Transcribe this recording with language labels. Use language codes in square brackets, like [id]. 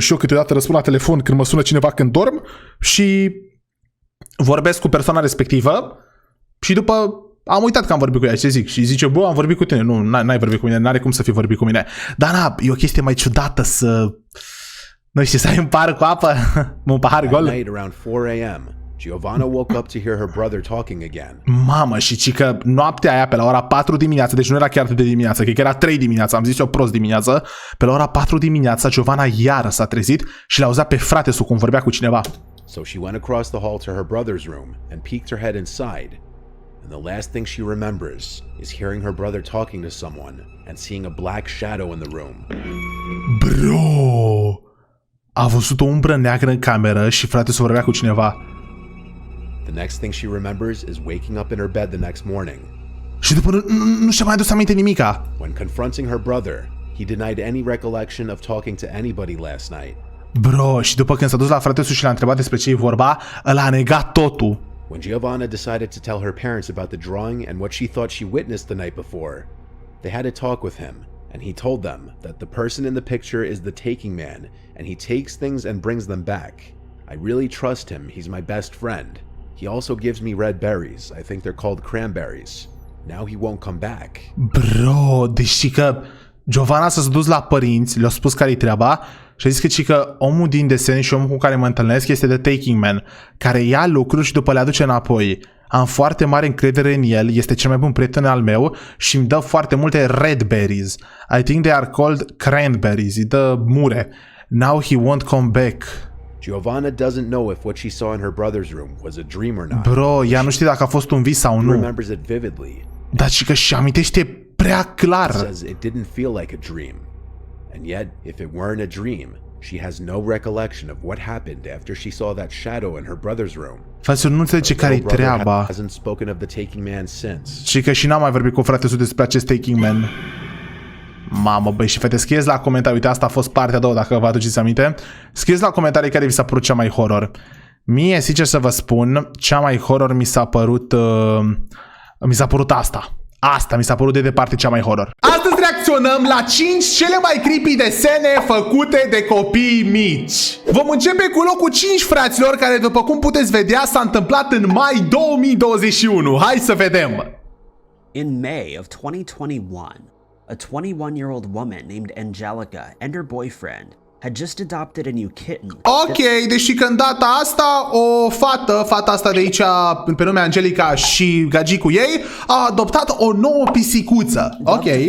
[ro] Și eu câteodată răspund la telefon când mă sună cineva când dorm și vorbesc cu persoana respectivă și după am uitat că am vorbit cu ea, ce zic? Și zice, bă, am vorbit cu tine. Nu, n-ai vorbit cu mine, n-are cum să fi vorbit cu mine. Dar na, e o chestie mai ciudată să... Nu știu, să ai un pahar cu apă, un pahar gol. [en] At night around 4 a.m., Giovanna woke up to hear her brother talking again. [ro] Mamă, și că noaptea aia pe la ora 4 dimineața, deci nu era chiar de dimineață, că era 3 dimineața, am zis eu prost dimineață, pe la ora 4 dimineața Giovanna iară s-a trezit și l-a auzit pe frate-su cum vorbea cu cineva. [en] So she went across the hall to her brother's room and peeked her head inside. And the last thing she remembers is hearing her brother talking to someone and seeing a black shadow in the room. Bro! [ro] A văzut o umbră neagră în cameră și frate-su vorbea cu cineva. [en] The next thing she remembers is waking up in her bed the next morning. [ro] Și după nu și-a mai adus aminte nimica. [en] When confronting her brother, he denied any recollection of talking to anybody last night. [ro] Bro, și după când s-a dus la frate-su și l-a întrebat despre ce-i vorba, ăla a negat totul. [en] When Giovanna decided to tell her parents about the drawing and what she thought she witnessed the night before, they had a talk with him, and he told them that the person in the picture is the taking man, and he takes things and brings them back. I really trust him, he's my best friend. He also gives me red berries, I think they're called cranberries. Now he won't come back. [ro] Bro, deci că Giovanna s-a dus la părinți, le-a spus care-i treaba și a zis că omul din Desene și omul cu care mă întâlnesc este the taking man, care ia lucruri și după le aduce înapoi. Am foarte mare încredere în el, este cel mai bun prieten al meu și îmi dă foarte multe [en] red berries. I think they are called cranberries, [ro] îi dă mure. [en] Now he won't come back. Giovanna doesn't know if what she saw in her brother's room was a dream or not. [ro] Bro, ea nu știe dacă a fost un vis sau [en] She remembers it vividly. [ro] Dar și că și amintește prea clar. [en] Says it didn't feel like a dream. And yet, if it weren't a dream, she has no recollection of what happened after she saw that shadow in her brother's room. [ro] Fraților, nu înțelege care-i treaba. [en] Hasn't spoken of the taking man since. [ro] Și că și n-am mai vorbit cu frate-sul despre acest taking man. Mamă, băi, și fete, scrieți la comentarii, uite, asta a fost partea a doua, dacă vă aduceți aminte. Scrieți la comentarii care vi s-a părut cea mai horror. Mie, sincer să vă spun, cea mai horror mi s-a părut asta. Asta mi s-a părut de departe cea mai horror. Astăzi reacționăm la 5 cele mai creepy desene făcute de copii mici. Vom începe cu locul 5, fraților, care, după cum puteți vedea, s-a întâmplat în mai 2021. Hai să vedem! [en] In May of 2021, a 21-year-old woman named Angelica and her boyfriend had just adopted a new kitten. [ro] Ok, deci că în data asta o fata asta de aici, pe nume Angelica, și gagicul ei a adoptat o nouă pisicuță. Ok.